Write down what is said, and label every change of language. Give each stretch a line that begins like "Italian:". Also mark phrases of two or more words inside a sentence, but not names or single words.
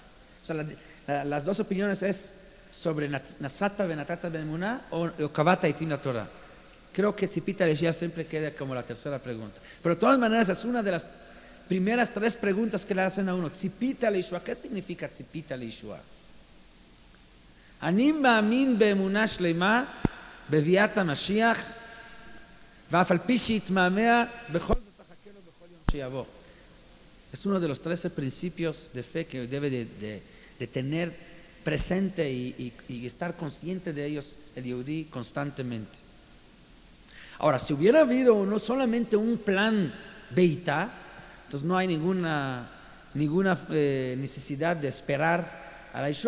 Spanish: O sea, las 2 opiniones es sobre
Hebrew: נשאת ונתת באמונה
Spanish: o
Hebrew: קבעת עתים לתורה.
Spanish: Creo que
Hebrew: צפית לישועה
Spanish: siempre queda como la tercera pregunta. Pero de todas maneras es una de las primeras 3 preguntas que le hacen a uno.
Hebrew: צפית לישועה.
Spanish: ¿Qué significa
Hebrew: צפית לישועה? אני מאמין באמונה שלמה בביאת המשיח ואף על פי שיתמהמה בכל זאת אחכה לו בכל יום שיבוא.
Spanish: Es uno de los 13 principios de fe que debe de tener presente y estar consciente de ellos el Yehudí constantemente. Ahora, si hubiera habido no solamente un plan beitá, entonces no hay ninguna necesidad de esperar a la Yeshua.